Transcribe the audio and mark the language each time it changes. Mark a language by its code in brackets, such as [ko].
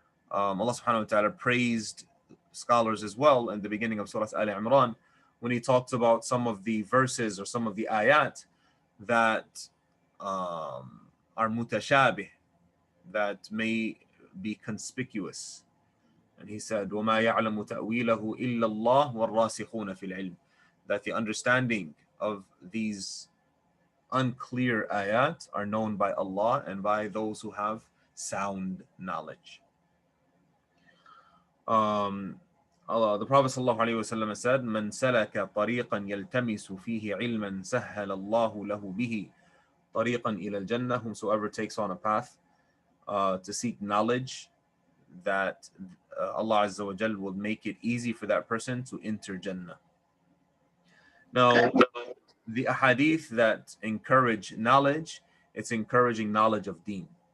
[en] Allah subhanahu wa ta'ala praised scholars as well in the beginning of Surah Al Imran, when he talks about some of the verses or some of the ayat that are mutashabih, that may be conspicuous. And he said, [ar] وَمَا يَعْلَمُ تَأْوِيلَهُ إِلَّا اللَّهُ وَالرَّاسِخُونَ فِي الْعِلْمِ. [en] That the understanding of these unclear ayat are known by Allah and by those who have sound knowledge. The Prophet ﷺ said, [ar] مَنْ سَلَكَ طَرِيقًا يَلْتَمِسُ فِيهِ عِلْمًا سَهَّلَ اللَّهُ لَهُ بِهِ طَرِيقًا إِلَى الْجَنَّةِ. [en] Whomsoever takes on a path to seek knowledge, that Allah Azza wa Jal will make it easy for that person to enter Jannah. Now, the ahadith that encourage knowledge, it's encouraging knowledge of deen.